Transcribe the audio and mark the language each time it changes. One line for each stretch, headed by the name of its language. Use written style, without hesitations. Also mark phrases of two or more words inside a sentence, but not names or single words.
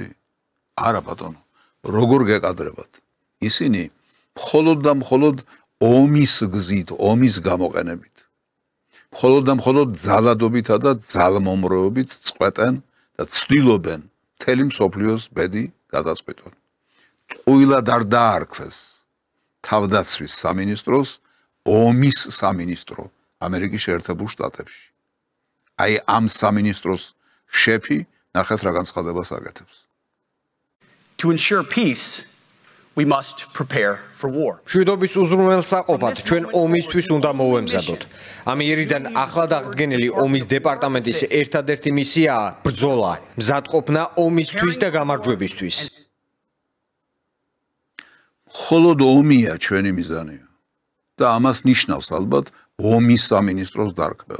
Georgian: არა ბატონო, როგორ გეყადრებათ? ისინი მხოლოდ და მხოლოდ ომის გზით, ომის გამოყენებით, მხოლოდ და მხოლოდ ძალადობითა და ძალმომრევებით წყვეტენ და ცდილობენ მთელი მსოფლიოს ბედი გადაწყვეტონ. ტყუილად არ დაარქვეს თავდაცვის სამინისტროს ომის სამინისტრო ამერიკის შეერთებულ შტატებში. აი ამ სამინისტროს შეფი ნახეთ რა განცხადებას აკეთებს.
English: To ensure peace, we must prepare for war.
Georgian: მშვიდობის უზრუნველსაყოფად ჩვენ ომისთვის უნდა მოვემზადოთ. ამიერიდან ახლად აღდგენილი ომის დეპარტამენტის ერთადერთი მისიაა ბრძოლა, მზადყოფნა ომისთვის და გამარჯვებისთვის. მხოლოდ ომია ჩვენი მიზანია და ამას ნიშნავს ალბათ ომის სამინისტროს დარქმევა.